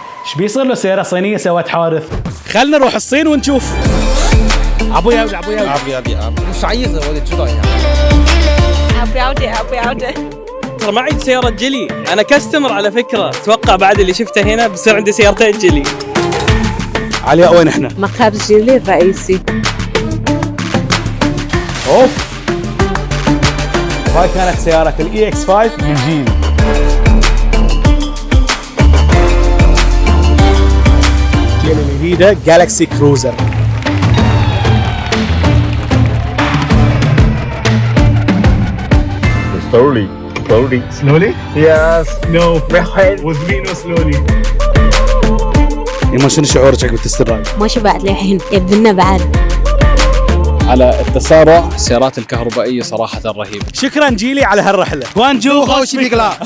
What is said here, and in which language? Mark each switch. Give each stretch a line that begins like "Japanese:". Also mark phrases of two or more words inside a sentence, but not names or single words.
Arabic: ايش بيصير له سيارة صينية سوت حادث؟ خلنا نروح الصين ونشوف. عبو ياودي
Chinese: 啥意思？我得知道一下。不要紧。
Arabic: ترى معي سيارة جيلي، أنا كاستمر على فكرة. أتوقع بعد اللي شفته هنا بصير عندي سيارتين جيلي. علياء وين احنا؟ مقهى جيلي الرئيسي. اوف. وهاي كانت سيارة الاي اكس 5 من جيل. جيل الجديدة جالكسي كروزر.
English: Slowly? Yes. No. With me no slowly.
Arabic: يما شنو شعورك عقب تست الرايد؟ ما شبعت للحين يبنا بعد. على التسارع السيارات الكهربائية صراحة رهيبة. شكرا جيلي على هالرحلة. وانجو خوش بيكلا.